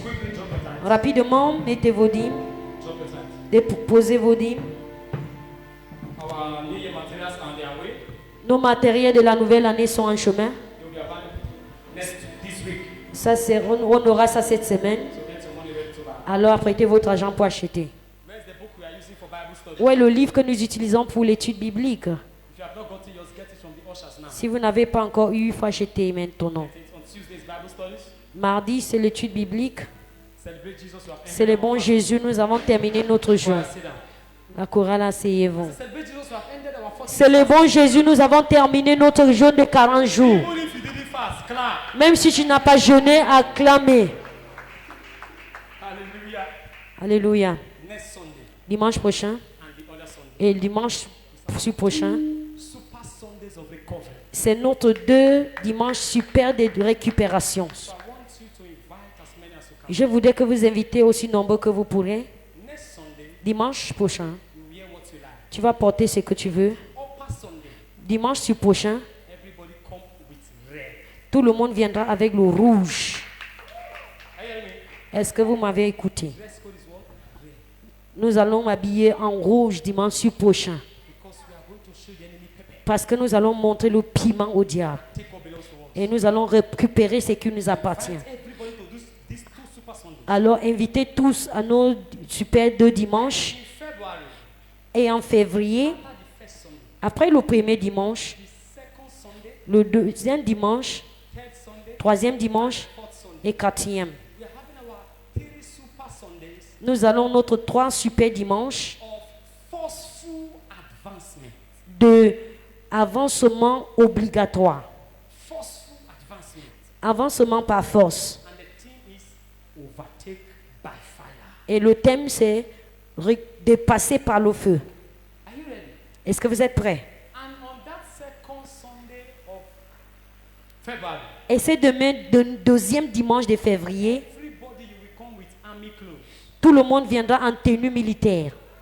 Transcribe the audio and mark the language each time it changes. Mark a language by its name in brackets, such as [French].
[English] Quickly drop your tithes. [French] Rapidement, mettez vos dîmes. [English] Drop your tithes. [French] Déposez vos dîmes. [English] Our New Year materials are on their way. [French] Nos matériels de la nouvelle année sont en chemin. [English] They will be available this week. [French] Ça, on aura ça cette semaine. [English] So get your money ready to buy. [French] Alors prêtez votre argent pour acheter. [English] Where's the book we are using for Bible study? [French] Où est le livre que nous utilisons pour l'étude biblique? [English] If you have not gotten yours, get it from the ushers now. [French] Si vous n'avez pas encore eu, il faut acheter maintenant. [English] It's on Tuesday's Bible studies. [French] Mardi, c'est l'étude biblique. [English] Celebrate Jesus. You have [French] C'est le bon Jésus. Nous avons terminé notre jeûne. [English] Sit down. [French] La chorale, asseyez-vous. [English] Celebrate Jesus. You have ended our first. [French] C'est le bon Jésus. Nous avons terminé notre jeûne de 40 jours. [English] Even if you didn't fast, clap. [French] Même si tu n'as pas jeûné, acclamez. [English] Hallelujah. [French] Alléluia. [English] Next Sunday [French] Dimanche prochain [English] and the other Sunday. [French] et le dimanche prochain, [English] Super Sundays of recovery. [French] c'est notre 2 dimanches super de récupération. [English] So I want you to invite as many as you can. [French] Je voudrais que vous invitez aussi nombreux que vous pourrez. [English] Next Sunday, [French] Dimanche prochain, [English] you wear what you like. [French] tu vas porter ce que tu veux. [English] Upper Sunday, [French] Dimanche prochain, [English] everybody come with red. [French] tout le monde viendra avec le rouge. [English] Are you hearing me? [French] Est-ce que vous m'avez écouté? [English] Dress code is what? Red. [French] Nous allons m'habiller en rouge dimanche prochain. [English] Because we are going to show the enemy pepper. [French] Parce que nous allons montrer le piment au diable. [English] Take what belongs to us. [French] Et nous allons récupérer ce qui nous appartient. [English] Everybody to do these 2 Super Sundays. [French] Alors invitez tous à nos super 2 dimanches. [English] In February, [French] Et en février, [English] after the first Sunday, [French] après le premier dimanche, [English] the second Sunday, [French] le deuxième dimanche, [English] third Sunday, [French] troisième dimanche [English] fourth Sunday, [French] et quatrième, [English] we are having our 3 Super Sundays [French] nous allons notre 3 super dimanches [English] of forceful advancement. [French] de avancement obligatoire. [English] Forceful advancement. [French] Avancement par force. [English] And the theme is overtake by fire. [French] Et le thème c'est dépasser par le feu. [English] Are you ready? [French] Est-ce que vous êtes prêts? [English] And on that second Sunday of February, [French] Et c'est demain, le deuxième dimanche de février, [English] everybody you will come with army clothes. [French] tout le monde viendra en tenue militaire.